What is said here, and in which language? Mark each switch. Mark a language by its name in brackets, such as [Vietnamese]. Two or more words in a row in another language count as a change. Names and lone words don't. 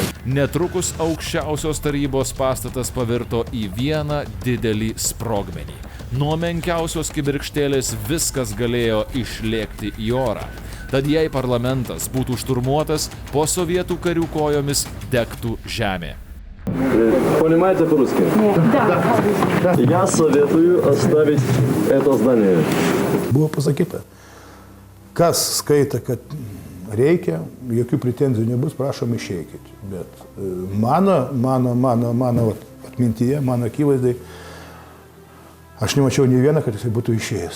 [Lithuanian] Netrukus aukščiausios tarybos pastatas pavirto į vieną didelį sprogmenį. Nuo menkiausios kibirkštėlės viskas galėjo išlėkti į orą. Tad jei parlamentas būtų šturmuotas, po sovietų karių kojomis degtų žemė. [Russian] Понимаете по-русски? Да. Я советую оставить это здание. [Lithuanian] Buvo pasakyta, kas skaita, kad reikia, jokių pretenzijų nebus, prašom išeikit. Bet mano atmintyje, mano akivaizdai, aš nemačiau nei vieną, kad jisai būtų išėjęs.